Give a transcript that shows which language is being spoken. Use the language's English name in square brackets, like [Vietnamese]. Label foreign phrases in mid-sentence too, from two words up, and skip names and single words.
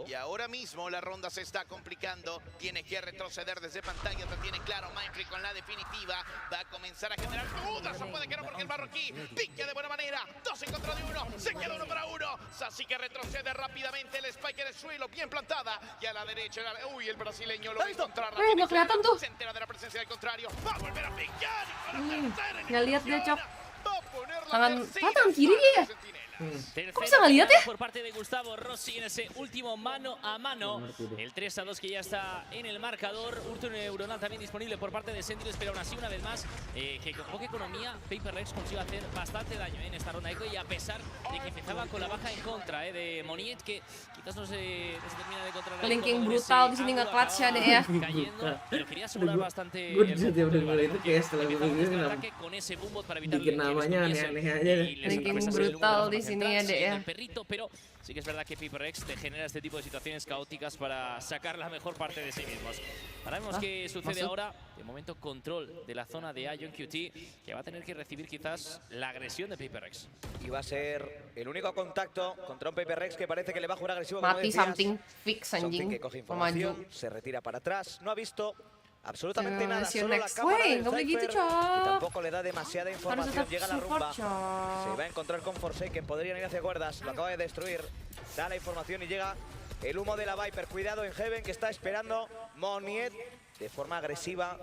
[Spanish] Y ahora mismo la ronda se está complicando. Tiene que retroceder desde pantalla. Lo tiene claro Mindfree con la definitiva. Va a comenzar a generar dudas. No puede que no, porque el marroquí pique de buena manera. 2 en contra de 1. Se queda 1 para 1. Sassy que retrocede rápidamente. El spike en el suelo, bien plantada. Y a la derecha, uy, el brasileño lo va a encontrar. [Indonesian] No kelihatan tuh. [Spanish] Se entera de la presencia del contrario. Va a volver a picar. [Indonesian] Nggak lihat dia, Cok. Tangan kiri dia. [Spanish] ¿Cómo se llama el por parte de Gustavo Rossi en ese último mano a mano. El 3-2 que ya está en el marcador. Urto neuronal también disponible por parte de Sentinels, pero aún así, una vez más, que con poca economía, Paper Rex consiguió hacer bastante daño en esta ronda. Y a pesar de que empezaba con la baja en contra de Moniet, que quizás no se termina de encontrar. [Indonesian] Linking brutal di sini nge-clutch ya deh ya. [Spanish] Cayendo, pero quería asegurar bastante [Indonesian] el itu kayak setelah gue [Spanish] con ese boombot para evitar [Indonesian] bikin namanya aneh-aneh aja. Linking brutal di sini ya deh ya. [Spanish] El perrito, pero sí que es verdad que Paper Rex te genera este tipo de situaciones caóticas para sacar la mejor parte de sí mismos. Ahora vemos qué sucede ahora. De momento, control de la zona de Ion QT, que va a tener que recibir quizás la agresión de Paper Rex. Y va a ser el único contacto contra un Paper Rex que parece que le va a jugar agresivo. [Indonesian] Mati Something fix anjing. [Spanish] Que coge información, se retira para atrás, no ha visto absolutamente nada, solo la next cámara way, del Cypher, Cok. y tampoco le da demasiada información. Llega la rumba, se va a encontrar con Forsaken, podrían ir hacia cuerdas, lo acaba de destruir, da la información y llega el humo de la Viper. Cuidado en Heaven, que está esperando Moniet de forma agresiva.